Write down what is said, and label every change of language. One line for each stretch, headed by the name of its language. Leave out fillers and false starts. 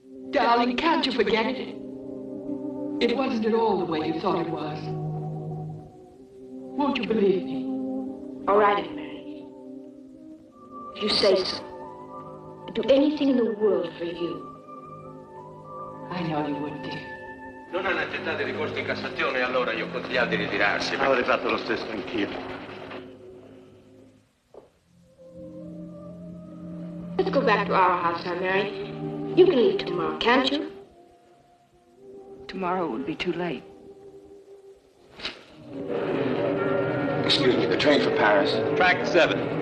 English: Darling, can't you forget it? It wasn't at all the way you thought it was. Won't you believe me? All right, Aunt Mary. If you say so. I'd do anything in the world for you. I know you would, dear.
Italian: Non hanno accettato il ricorso in Cassazione e allora io ho consigliato di ritirarsi. Avrei fatto lo stesso anch'io.
English: Let's go back to our house, Aunt Mary. You can leave tomorrow, can't you? Tomorrow would be too late. Excuse me, the train for Paris. Track 7.